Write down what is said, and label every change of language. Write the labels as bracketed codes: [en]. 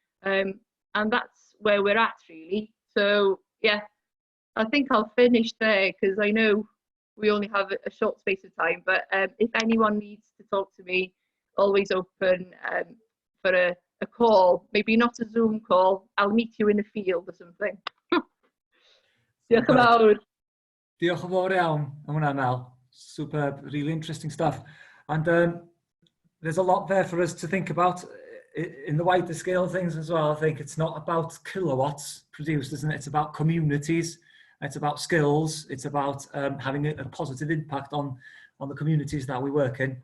[en] And that's where we're at, really. So yeah, I think I'll finish there because I know we only have a short space of time, but if anyone needs to talk to me, always open for a call, maybe not a Zoom call. I'll meet you in the field or something. [cy] Diolch yn fawr. Diolch yn fawr iawn am hwnna, Mel. [en] Superb, really interesting stuff. And there's a lot there for us to think about in the wider scale of things as well. I think it's not about kilowatts produced, isn't it? It's about communities, it's about skills, it's about having a positive impact on the communities that we work in.